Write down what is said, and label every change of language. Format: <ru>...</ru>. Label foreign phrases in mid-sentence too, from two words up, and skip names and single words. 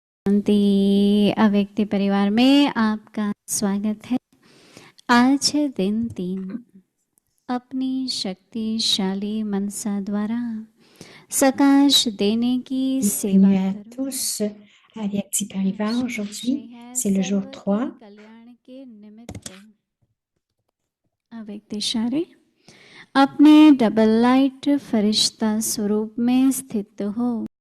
<hi>शांति अव्यक्ति परिवार में आपका स्वागत है। आज है दिन 3। अपनी शक्तिशाली मनसा द्वारा सकाश देने की सेवा</hi> <fr>Bienvenue à</fr> <hi>करो।</hi> <fr>tous à Vyakti Parivar.</fr> <hi>लक्ष्य</hi> <fr>Aujourd'hui,</fr> <hi>है</hi> <fr>c'est le jour</fr> <hi>सर्व के</hi> <fr>3.</fr> <hi>कल्याण के निमित्त अव्यक्त इशारे अपने</hi> <en>double light</en> <hi>फरिश्ता स्वरूप में स्थित हो।</hi>